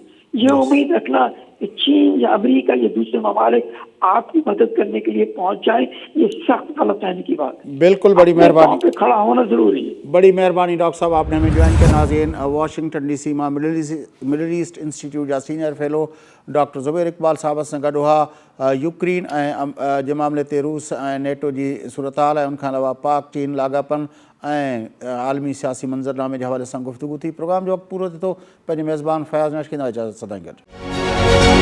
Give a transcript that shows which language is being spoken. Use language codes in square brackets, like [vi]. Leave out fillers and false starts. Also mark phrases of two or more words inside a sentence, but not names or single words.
[ur] یہ امید رکھنا کہ چین یا امریکہ یا دوسرے ممالک آپ کی مدد کرنے کے لیے پہنچ جائیں, یہ سخت غلط فہمی کی بات ہے. بالکل, بڑی مہربانی, پہ کھڑا ہونا ضروری ہے. بڑی مہربانی ڈاکٹر صاحب, آپ نے ہمیں جوائن کیا. ناظرین, واشنگٹن ڈی سی میں مڈل ایسٹ انسٹیٹیوٹ جا سینئر فیلو ڈاکٹر زبیر اقبال صاحب سے گڈ ہوا [sd] یوکرین जे मामले ते रूस ऐं नेटो जी सूरत हाल ऐं उनखां अलावा पाक चीन लाॻापन ऐं आलमी सियासी मंज़रनामे जे हवाले सां गुफ़्तगू थी. प्रोग्राम जो वक़्तु पूरो थिए थो. पंहिंजे मेज़बान फयाज़ नशकीन इजाज़त सां गॾु.